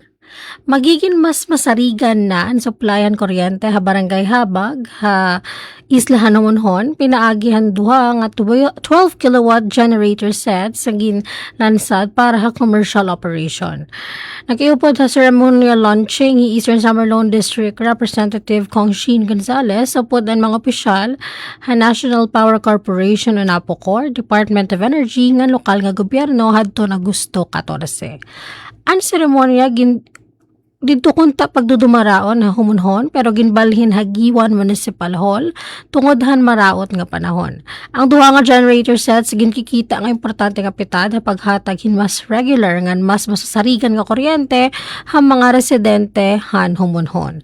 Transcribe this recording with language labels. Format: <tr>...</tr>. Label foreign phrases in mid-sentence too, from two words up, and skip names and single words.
<war>Magiging mas masarigan na ang supplyan kuryente ha barangay Habag ha islahan humonhon pinaagihan duha nga 12 kilowatt generator sets sa ginlansad para ha commercial operation. Nakiupod sa ceremonial launching ni Eastern Samar Lone District Representative Congshin Gonzales upod ang mga opisyal ha National Power Corporation o NAPOCOR, Department of Energy nga lokal nga gobyerno hadto na Agosto 14. Ang seremonya dito kunta pagdudumaraon na humunhon pero ginbalhin Hagiwan Municipal Hall tungod han maraot nga panahon. Ang duha nga generator sets ginkikita nga importante nga pitad ha paghatag hin mas regular nga mas masasarigan nga kuryente ha mga residente han humunhon.</war>